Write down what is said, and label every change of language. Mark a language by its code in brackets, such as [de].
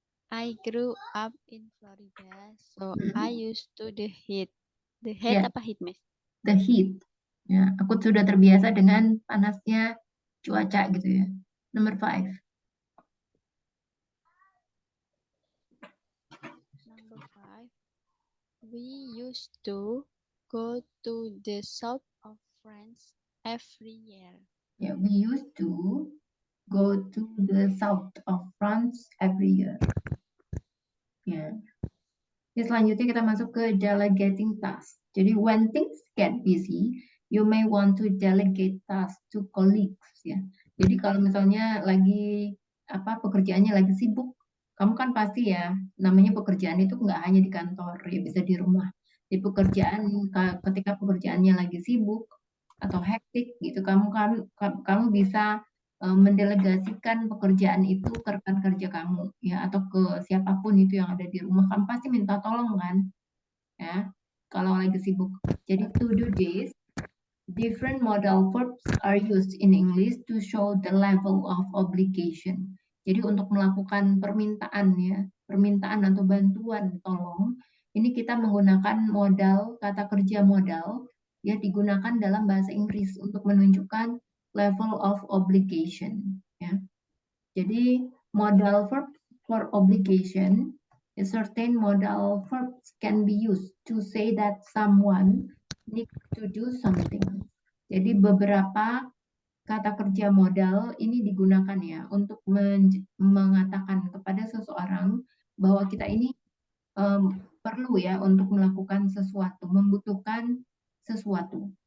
[en] I grew up in Florida, so I used to the heat. The heat [id] Ya, apa heat, Miss? [en] the heat. [id] Ya, aku sudah terbiasa dengan panasnya cuaca gitu ya. [en] Number 5. Number 5. We used to go to the south of France every year. Ya, we used to go to the south of France every year. Ya. [id] Ya, selanjutnya kita masuk ke [en] delegating task. Jadi when things get busy, you may want to delegate task to colleagues ya. [id] Jadi kalau misalnya lagi pekerjaannya lagi sibuk, kamu kan pasti ya namanya pekerjaan itu nggak hanya di kantor ya, bisa di rumah. Di pekerjaan ketika pekerjaannya lagi sibuk atau hektik gitu, kamu bisa mendelegasikan pekerjaan itu ke rekan kerja kamu ya, atau ke siapapun itu yang ada di rumah. Kamu pasti minta tolong kan ya kalau lagi sibuk. [en] Jadi to do this, different modal verbs are used in English to show the level of obligation. [id] Jadi untuk melakukan permintaan ya, permintaan atau bantuan tolong, ini kita menggunakan modal, kata kerja modal ya, digunakan dalam bahasa Inggris untuk menunjukkan [en] level of obligation [id] ya. [en] Jadi modal verb for obligation, a certain modal verbs can be used to say that someone needs to do something. [id] Jadi beberapa kata kerja modal ini digunakan ya untuk mengatakan kepada seseorang bahwa kita ini perlu ya untuk melakukan sesuatu, membutuhkan sesuatu.